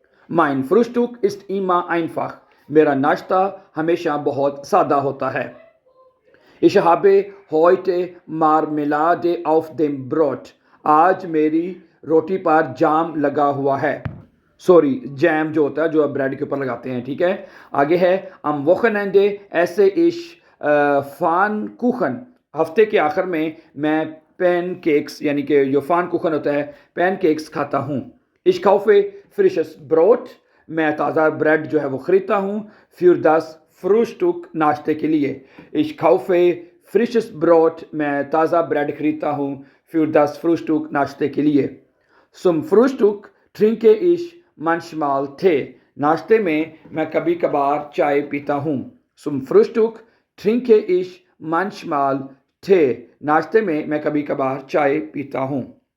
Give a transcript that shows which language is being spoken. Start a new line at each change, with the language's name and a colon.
German: Mein Frühstück ist immer einfach।
Hindi: मेरा नाश्ता हमेशा बहुत सादा होता है।
German: Ich habe heute Marmelade auf dem Brot।
Hindi: आज मेरी रोटी पर जाम लगा हुआ है। सॉरी, जैम जो होता है जो आप ब्रेड के ऊपर लगाते हैं। ठीक है। आगे है
German: am Wochenende esse ich Pfannkuchen।
Hindi: हफ्ते के आखिर में मैं पैन केक्स यानी कि जो फान कुखन होता है पैन केक्स खाता हूँ।
German: Ich kaufe frisches Brot।
Hindi: मैं ताज़ा ब्रेड जो है वो ख़रीदता हूँ।
German: für das Frühstück
Hindi: नाश्ते के लिए।
German: Ich kaufe frisches Brot।
Hindi: मैं ताज़ा ब्रेड खरीदता हूँ।
German: für das Frühstück
Hindi: नाश्ते के लिए।
German: Zum Frühstück trinke ich manchmal Tee।
Hindi: नाश्ते में मैं कभी कभार चाय पीता हूँ।
German: Zum Frühstück trinke ich manchmal Tee।
Hindi: नाश्ते में मैं कभी कभार चाय पीता हूँ।